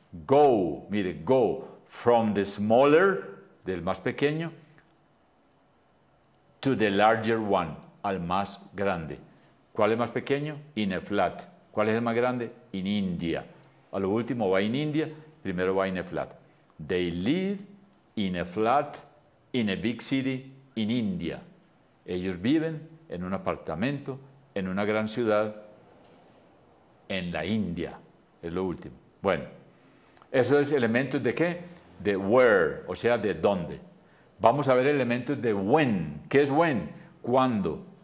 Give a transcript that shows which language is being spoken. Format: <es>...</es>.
<en>Go,</en> <es>mire,</es> <en>go from the smaller,</en> <es>del más pequeño,</es> <en>to the larger one,</en> <es>al más grande. ¿Cuál es más pequeño?</es> <en>In a flat.</en> <es>¿Cuál es el más grande?</es> <en>In India.</en> <es>A lo último va</es> <en>in India</en> <es>primero va</es> <en>in a flat. They live in a flat in a big city in India.</en> <es>Ellos viven en un apartamento en una gran ciudad en la India. Es lo último. Bueno, eso es elementos de qué? De where, o sea, de dónde. Vamos a ver elementos de when. ¿Qué es when? Cuándo.</es>